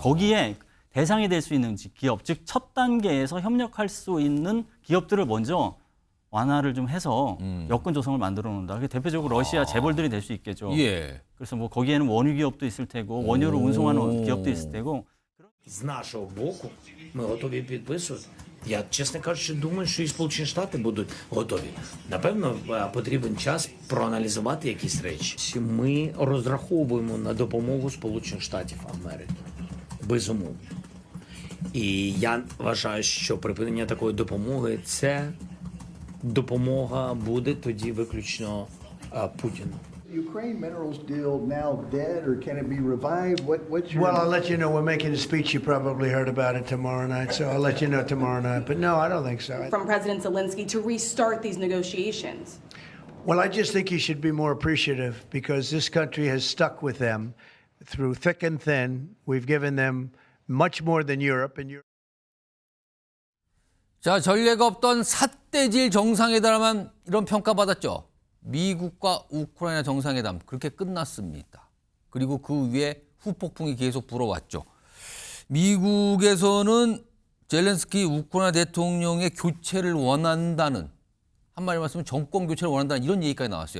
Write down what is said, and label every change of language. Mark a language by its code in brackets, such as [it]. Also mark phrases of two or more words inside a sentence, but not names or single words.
[ko] 거기에 대상이 될 수 있는 기업, 즉 첫 단계에서 협력할 수 있는 기업들을 먼저 완화를 좀 해서 여건 조성을 만들어 놓는다. 대표적으로 러시아 재벌들이 될 수 있겠죠. 예. 그래서 뭐 거기에는 원유 기업도 있을 테고 원유를 운송하는 기업도 있을 테고. [uk] З нашого боку ми готові підписувати. Я, чесно кажучи, думаю, що і Сполучені Штати будуть готові. Напевно, потрібен час проаналізувати якісь речі. Ми розраховуємо на допомогу Сполучених Штатів Америки. Безумовно. І я вважаю, що припинення такої допомоги – це допомога буде тоді виключно Путіну. [en] Ukraine minerals deal now dead, or can it be revived? What's your... Well, I'll let you know. We're making a speech. You probably heard about it tomorrow night, so I'll let you know tomorrow night. But no, I don't think so. From President Zelensky to restart these negotiations? Well, I just think he should be more appreciative because this country has stuck with them through thick and thin. We've given them much more than Europe, and Europe. [ko] 자, 전례가 없던 삿대질 정상회담만 이런 평가받았죠. 미국과 우크라이나 정상회담 그렇게 끝났습니다. 그리고 그 위에 후폭풍이 계속 불어왔죠. 미국에서는 젤렌스키 우크라이나 대통령의 교체를 원한다는, 한마디로 말씀은 정권 교체를 원한다는 이런 얘기까지 나왔어요.